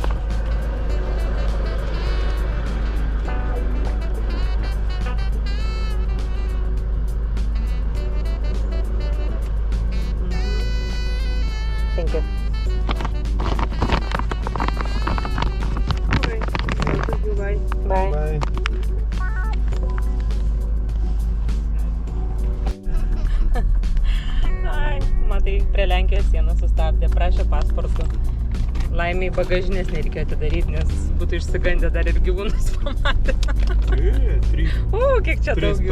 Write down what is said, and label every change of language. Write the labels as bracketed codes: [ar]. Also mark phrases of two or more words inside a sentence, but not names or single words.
[en] Thank you. Okay. Thank you. Bye. Bye. Bye. [lt] Ai, matai, prie Lenkijos sienos sustabdė, prašė pasportų. Laimiai bagažinės nereikėjo atidaryti, nes būtų išsigandę dar ir gyvūnus pamatę. Kiek čia daug jūsų.